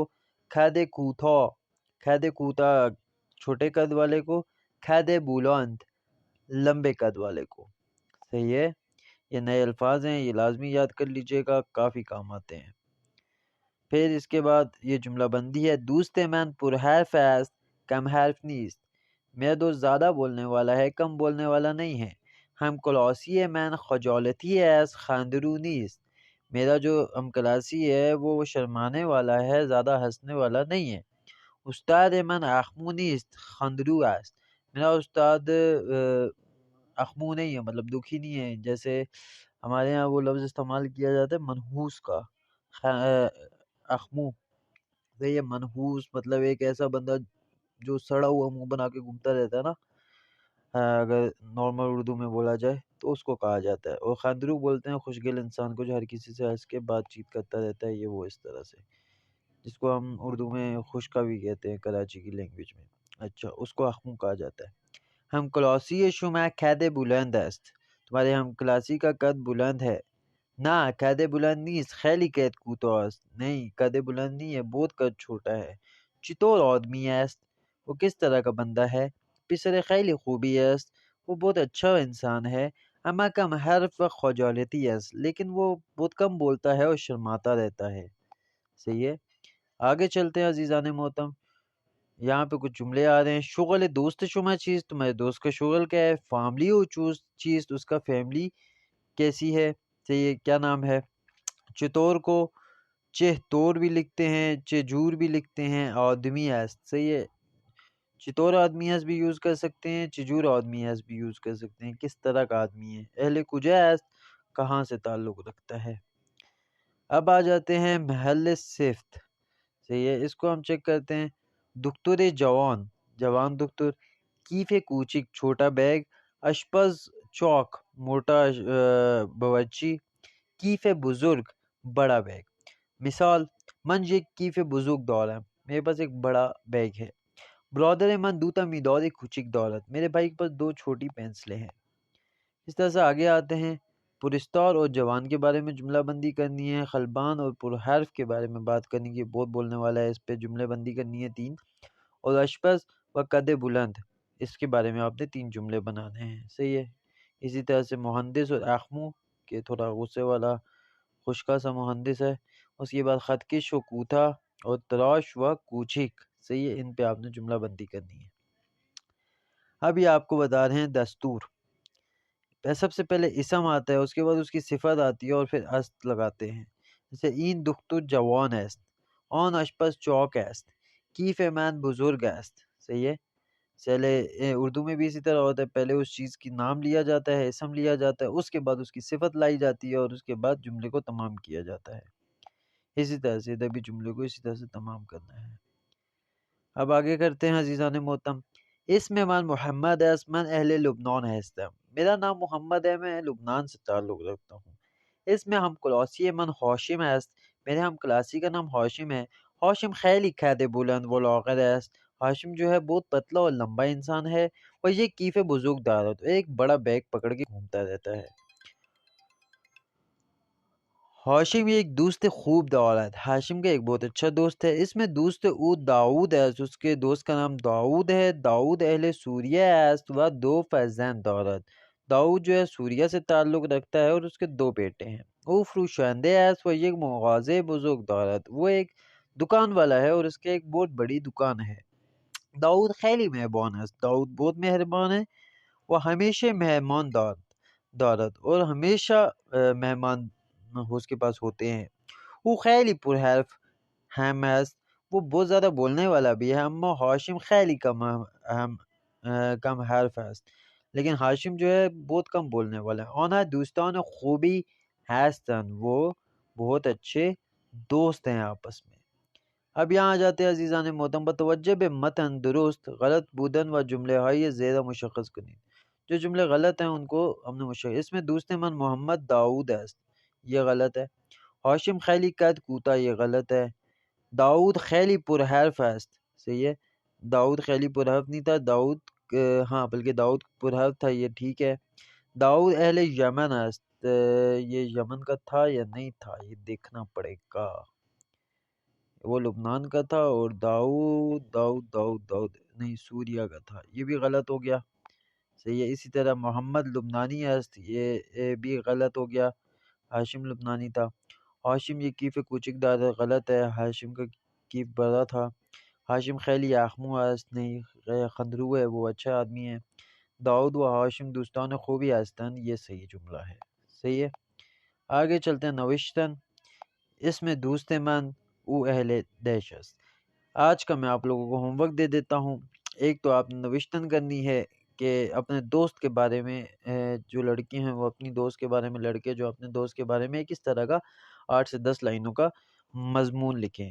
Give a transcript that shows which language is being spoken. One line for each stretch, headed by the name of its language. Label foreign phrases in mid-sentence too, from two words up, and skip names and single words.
Persian: کھد کوتھا، کھد کوتا
Urdu: چھوٹے قد والے کو۔
Persian: کھد بولند
Urdu: لمبے قد والے کو، صحیح ہے۔ یہ نئے الفاظ ہیں، یہ لازمی یاد کر لیجئے گا، کافی کام آتے ہیں۔ پھر اس کے بعد یہ جملہ بندی ہے،
Persian: دوست من پرحرف است کم حرف نیست،
Urdu: میرا دوست زیادہ بولنے والا ہے کم بولنے والا نہیں ہے۔
Persian: ہم کلاسی من خجالتی است خندرو نیست،
Urdu: میرا جو ہم کلاسی ہے وہ شرمانے والا ہے زیادہ ہنسنے والا نہیں ہے۔
Persian: استاد من اخمو نیست خندرو است،
Urdu: میرا استاد اخمو نہیں ہے مطلب دکھی نہیں ہے، جیسے ہمارے ہاں وہ لفظ استعمال کیا جاتا ہے منحوس کا، اخمو۔ یہ منحوس مطلب ایک ایسا بندہ جو سڑا ہوا منہ بنا کے گھومتا رہتا ہے نا، اگر نارمل اردو میں بولا جائے تو اس کو کہا جاتا ہے۔ اور خندرو بولتے ہیں خوشگل انسان کو جو ہر کسی سے ہنس کے بات چیت کرتا رہتا ہے، یہ وہ اس طرح سے، جس کو ہم اردو میں خشکا بھی کہتے ہیں کراچی کی لینگویج میں۔ اچھا، اس کو اخمو کہا جاتا ہے۔
Persian: ہم کلاسی شما کد بلند است،
Urdu: تمہارے ہم کلاسی کا قد بلند ہے۔
Persian: نہ قد بلند نیست خیلی قد کوتاه است،
Urdu: نہیں قد بلند نہیں ہے بہت قد چھوٹا ہے۔
Persian: چطور آدمی است،
Urdu: وہ کس طرح کا بندہ ہے۔
Persian: پسر خیلی خوبی است،
Urdu: وہ بہت اچھا انسان ہے۔
Persian: اما کم حرف و خجالتی است،
Urdu: لیکن وہ بہت کم بولتا ہے اور شرماتا رہتا ہے، صحیح ہے۔ آگے چلتے ہیں عزیزان محترم، یہاں پہ کچھ جملے آ رہے ہیں۔
Persian: شغل دوست شما چیز،
Urdu: تمہارے دوست کا شغل کیا ہے۔ فیملی ہو چیز، اس کا فیملی کیسی ہے، صحیح ہے، کیا نام ہے۔ چتور کو چہ تور بھی لکھتے ہیں، چجور بھی لکھتے ہیں۔
Persian: آدمی است،
Urdu: صحیح ہے،
Persian: چتور آدمی است
Urdu: بھی یوز کر سکتے ہیں،
Persian: چجور آدمی است
Urdu: بھی یوز کر سکتے ہیں، کس طرح کا آدمی ہے۔
Persian: اہل کجا است،
Urdu: کہاں سے تعلق رکھتا ہے۔ اب آ جاتے ہیں محل صفت، صحیح ہے، اس کو ہم چیک کرتے ہیں۔
Persian: دکتر جوان، جوان دکتر۔ کیف کوچک
Urdu: چھوٹا بیگ۔
Persian: اشپز چوک
Urdu: موٹا باورچی۔
Persian: کیف بزرگ
Urdu: بڑا بیگ۔
Persian: مثال، من یک کیف بزرگ دارم،
Urdu: میرے پاس ایک بڑا بیگ ہے۔
Persian: برادر من دوتا میداد کوچک دارد،
Urdu: میرے بھائی کے پاس دو چھوٹی پینسلیں ہیں۔ اس طرح سے آگے آتے ہیں۔ پرستار اور جوان کے بارے میں جملہ بندی کرنی ہے۔ خلبان اور پرحرف کے بارے میں بات کرنی ہے، بہت بولنے والا ہے، اس پہ جملے بندی کرنی ہے 3۔ اور
Persian: اشپز و قد بلند،
Urdu: اس کے بارے میں آپ نے 3 جملے بنانے ہیں، صحیح ہے۔ اسی طرح سے مہندس اور اخمو کے تھوڑا غصے والا خشکا سا مہندس ہے۔ اس کے بعد
Persian: خطکش و کوتھا
Urdu: اور
Persian: تراش و کوچک،
Urdu: صحیح ہے، ان پہ آپ نے جملہ بندی کرنی ہے۔ اب یہ آپ کو بتا رہے ہیں دستور۔ سب سے پہلے اسم آتا ہے، اس کے بعد اس کی صفت آتی ہے اور پھر است لگاتے ہیں۔
Persian: جیسے این دختر جوان است، آن اشپز چوک است، کیف من بزرگ است،
Urdu: صحیح ہے۔ پہلے اردو میں بھی اسی طرح ہوتا ہے، پہلے اس چیز کی نام لیا جاتا ہے، اسم لیا جاتا ہے، اس کے بعد اس کی صفت لائی جاتی ہے اور اس کے بعد جملے کو تمام کیا جاتا ہے۔ اسی طرح سے ادھر بھی جملے کو اسی طرح سے تمام کرنا ہے۔ اب آگے کرتے ہیں عزیزان محترم۔
Persian: اسم من محمد است، من اہل لبنان هستم،
Urdu: میرا نام محمد ہے، میں لبنان سے تعلق رکھتا ہوں۔
Persian: اسم ہم کلاسی من ہاشم است،
Urdu: میرے ہم کلاسی کا نام ہاشم ہے۔
Persian: ہاشم خیلی قد بلند و لاغر است،
Urdu: ہاشم جو ہے بہت پتلا اور لمبا انسان ہے۔ اور یہ
Persian: کیف بزرگ دارد،
Urdu: ایک بڑا بیگ پکڑ کے گھومتا رہتا ہے۔
Persian: ہاشم ایک دوست خوب دارد،
Urdu: ہاشم کا ایک بہت اچھا دوست ہے۔ اس میں
Persian: دوست او
Urdu: داؤد ہے، اس کے دوست کا نام داؤد ہے۔
Persian: داؤد اہل سوریہ است و دو فرزند دارد،
Urdu: داؤد جو ہے سوریہ سے تعلق رکھتا ہے اور اس کے 2 بیٹے ہیں۔
Persian: او فروشنده است و یک مغازه بزرگ دارد،
Urdu: وہ ایک دکان والا ہے اور اس کے ایک بہت بڑی دکان ہے۔
Persian: داؤد خیلی مہربان است،
Urdu: داؤد بہت مہربان ہے۔ وہ
Persian: ہمیشہ مہمان دارد،
Urdu: اور ہمیشہ مہمان اس کے پاس ہوتے ہیں۔ وہ
Persian: خیلی پرحرف ہم است،
Urdu: وہ بہت زیادہ بولنے والا بھی ہے۔
Persian: اما ہاشم خیلی کم حرف است،
Urdu: لیکن ہاشم جو ہے بہت کم بولنے والا ہے۔
Persian: آنها دوستان خوبی هستند،
Urdu: وہ بہت اچھے دوست ہیں آپس میں۔ اب یہاں آ جاتے ہیں عزیزان محترم،
Persian: بتوجہ به متن درست غلط بودن و جمله های زیر مشخص کنید۔
Urdu: جو جملے غلط ہیں ان کو ہم نے مشتق. اس میں دوسرے
Persian: من محمد داؤد است،
Urdu: یہ غلط ہے.
Persian: ہاشم خیلی قد کوتا،
Urdu: یہ غلط ہے.
Persian: داؤد خیلی پرحرف است،
Urdu: صحیح ہے. داؤد خیلی پرحرف نہیں تھا، داؤد ہاں بلکہ داؤد پرحرف تھا، یہ ٹھیک ہے.
Persian: داؤد اہل یمن است،
Urdu: یہ یمن کا تھا یا نہیں تھا یہ دیکھنا پڑے گا. وہ لبنان کا تھا، اور داؤد داؤد داؤد داؤد نہیں سوریا کا تھا، یہ بھی غلط ہو گیا. صحیح ہے. اسی طرح
Persian: محمد لبنانی است،
Urdu: یہ بھی غلط ہو گیا، ہاشم لبنانی تھا. ہاشم یہ
Persian: کیف کوچک دار
Urdu: غلط ہے، ہاشم کا کیف بڑا تھا.
Persian: ہاشم خیلی آخمو است،
Urdu: نہیں خندرو ہے، وہ اچھا آدمی ہے.
Persian: داؤد و ہاشم دوستان خوبی ہستن،
Urdu: یہ صحیح جملہ ہے. صحیح ہے. آگے چلتے ہیں.
Persian: نوشتن،
Urdu: اس میں
Persian: دوست من او اہل دیش است.
Urdu: آج کا میں آپ لوگوں کو ہوم ورک دے دیتا ہوں. ایک تو آپ نے نوشتن کرنی ہے کہ اپنے دوست کے بارے میں، جو لڑکی ہیں وہ اپنی دوست کے بارے میں، لڑکے جو اپنے دوست کے بارے میں کس طرح کا 8 سے 10 لائنوں کا مضمون لکھیں.